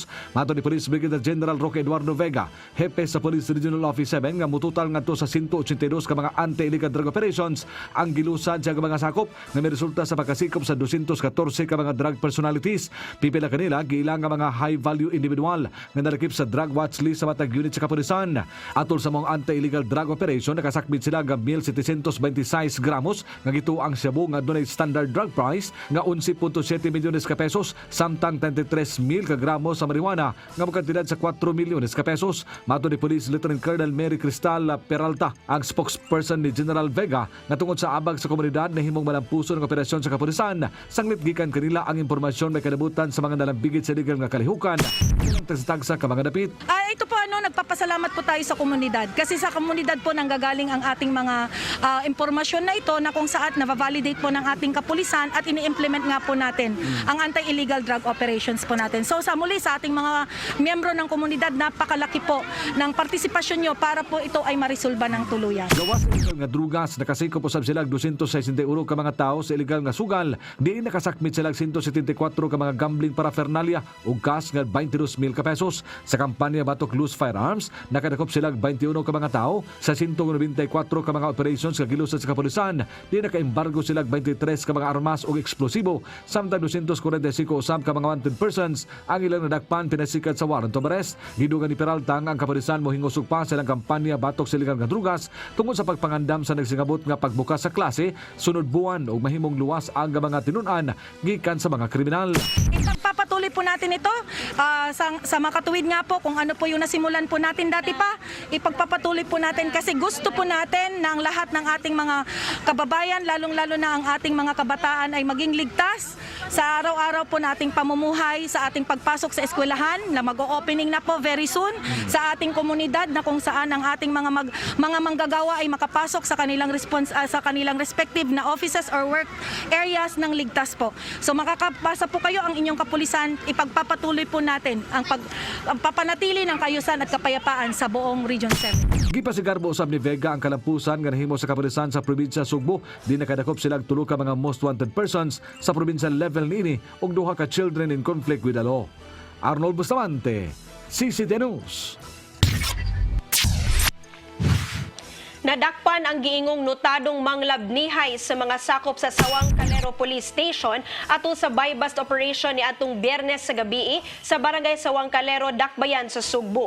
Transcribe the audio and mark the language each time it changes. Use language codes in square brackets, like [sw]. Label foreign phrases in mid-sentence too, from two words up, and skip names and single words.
[ceb] Mato ni Police Brigadier General Roque Eduardo Vega, hepe sa Police Regional Office 7 nga mututal ngadto sa 182 ka mga [en] anti-illegal drug operations [ceb] ang gilusad sa mga sakop nga may resulta sa pagkasikop sa 214 ka mga drug personalities. Pipila kanila giilang nga mga [en] high-value individual [ceb] nga nalakip sa [en] drug watch list [ceb] sa matag unit sa kapulisan. Atol sa mga [en] anti-illegal drug operation, [ceb] nakasakmit sila nga 1,726 gramos nga gituang shabu nga dunay [en] standard drug price [ceb] nga 11.7 milyones ka pesos, samtang 33,000 ka gramos sa marijuana nga magkantidad sa 4 milyones ka pesos. Mato ni Police Lieutenant Colonel Mary Cristal Peralta, ang spokesperson ni General Vega, nga tungod sa abag sa komunidad na himong malampuso ng operasyon sa kapulisan, sanglit gikan kanila ang impormasyon may kanabutan sa mga nalambigit sa illegal nga kalihukan. Tagsa ka mga dapit. [tl] Ito po nagpapasalamat po tayo sa komunidad kasi sa komunidad po nanggagaling ang ating mga impormasyon na ito na kung saan na-validate po ng ating kapulisan at ini-implement nga po natin ang [en] anti-illegal drug operations [tl] po natin. So sa muli sa ating mga miyembro ng komunidad, napakalaki po ng partisipasyon nyo para po ito ay marisolba ng tuluyan. [ceb] Gawas illegal nga drugas nakasikop usab sila 261 ka mga tao sa illegal nga sugal. Diin nakasakmit sila 174 ka mga [en] gambling paraphernalia [ceb] ug cash nga 22,000 ka pesos. Sa kampanya Batok Loose Firearms, nakadakop sila 21 ka mga tao sa 194 ka mga operations nga gilusad sa kapulisan. Di naka-embargo sila 23 ka mga armas ug eksplosibo, samtang 245 usab ka mga [en] wanted persons [ceb] ang ilang nadakpan pinasikat sa [en] warrant of arrest. [ceb] Gidugan ni Peralta ang kapulisan mohingusog pa sa ilang kampanya Batok sa illegal nga drugas tungod sa pagpangandam sa nagsingabot nga pagbukas sa klase sunod buwan ug mahimong luwas ang mga tinun-an gikan sa mga kriminal. [tl] Ipagpapatuloy po natin ito sa makatuwid nga po kung ano po yung nasimulan po natin dati pa. Ipagpapatuloy po natin kasi gusto po natin na ang lahat ng ating mga kababayan, lalong-lalo na ang ating mga kabataan ay maging ligtas sa araw-araw po nating pamumuhay, sa ating pagpasok sa eskwelahan na mag-o-opening na po [en] very soon, [tl] sa ating komunidad na kung saan ang ating mga manggagawa ay makapasok sa kanilang respective na offices or [en] work areas [tl] ng ligtas po. So makakapasa po kayo ang inyong kapulisan, ipagpapatuloy po natin ang papanatili ng kayusan at kapayapaan sa buong Region 7. [ceb] Gipasigarbo usab ni Vega ang kalampusan nga nahimo sa kapulisan sa probinsya Sugbo. Di nakadakop sila tulo ka mga [en] most wanted persons [ceb] sa [en] provincial level [ceb] niini ug duha ka [en] children in conflict with the law. [ceb] Arnold Bustamante, CCTN News. Nadakpan ang giingong notadong manglabnihay sa mga sakop sa Sawang Calero Police Station ato sa [en] buy-bust operation [ceb] ni atong Biyernes sa gabi sa barangay Sawang Calero, Dakbayan sa Sugbo.